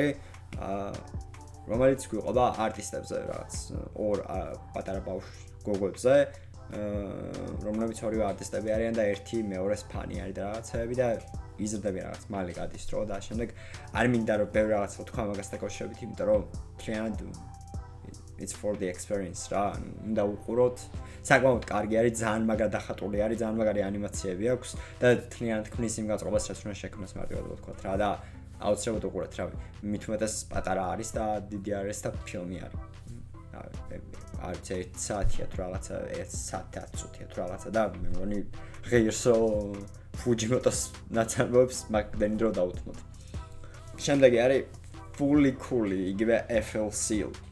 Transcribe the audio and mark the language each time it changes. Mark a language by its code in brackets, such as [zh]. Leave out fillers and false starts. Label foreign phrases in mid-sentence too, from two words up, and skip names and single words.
[ka] რომელიც გვიყვება არტისტებზე რაღაც ორ პატარა ბავშვ გოგოებზე რომლებიც ორივე არტისტები არიან და ერთი მეორეს ფანი არის და რაღაცები და იზრდება რაღაც მალე გადის დრო და შემდეგ არ მინდა რომ ბევრი რაღაც თქვა მაგას დაკავშირებით იმიტომ რომ მთლიანად [en] it's for the experience [ka] რა უნდა უყუროთ საკმაოდ კარგი არის ძალიან მაგრად დახატული არის ძალიან მაგარი ანიმაციები აქვს და მთლიანად ქმნის იმ გაწყობას რაც უნდა შექმნას მარტივად ვთქვა რა და აუცილებლად უყურეთ რავი მით უმეტეს პატარა არის და დიდი არის და ფილმი არის არც 1 საათია თუ რაღაცა 1 საათი 10 წუთია თუ რაღაცა და მე მგონი ღირსო Fujimoto's ნაცნობებს მაგდენი დრო დაუთმოთ შემდეგი არის Fully Cool იგივე FLCL